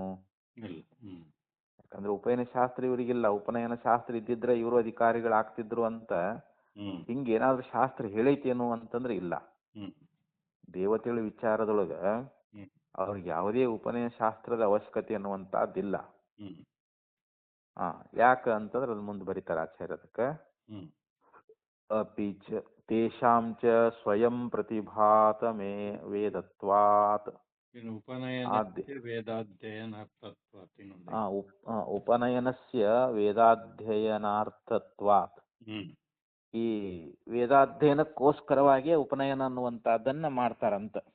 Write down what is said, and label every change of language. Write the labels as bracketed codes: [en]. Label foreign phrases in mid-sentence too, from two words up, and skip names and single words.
[kn] ಯಾಕಂದ್ರೆ ಉಪನಯನ ಶಾಸ್ತ್ರ ಇವರಿಗಿಲ್ಲ, ಉಪನಯನ ಶಾಸ್ತ್ರ ಇದ್ದಿದ್ರೆ ಇವರು ಅಧಿಕಾರಿಗಳಾಗ್ತಿದ್ರು ಅಂತ ಹಿಂಗೇನಾದ್ರೂ ಶಾಸ್ತ್ರ ಹೇಳೈತೇನು ಅಂತಂದ್ರೆ ಇಲ್ಲ. ದೇವತೆಗಳ ವಿಚಾರದೊಳಗ ಅವ್ರಿಗೆ ಯಾವುದೇ ಉಪನಯನ ಶಾಸ್ತ್ರದ ಅವಶ್ಯಕತೆ ಅನ್ನುವಂತಹದ್ದಿಲ್ಲ. ಯಾಕ ಅಂತಂದ್ರೆ ಅದು ಮುಂದೆ ಬರೀತಾರ ಆಚಾರ್ಯ ಅದಕ್ಕೆ. [sa] ಅಪಿ ಚ ತೇಷಾಂ ಚ ಸ್ವಯಂ ಪ್ರತಿಭಾತ ಮೇ ವೇದತ್ವಾತ್. ಉಪನಯನಸ್ಯ ವೇದಾಧ್ಯಯನಾರ್ಥತ್ವಾತ್. [kn] ಈ ವೇದಾಧ್ಯಯನಕ್ಕೋಸ್ಕರವಾಗಿ ಉಪನಯನ ಅನ್ನುವಂತಹದ್ದನ್ನ ಮಾಡ್ತಾರಂತ.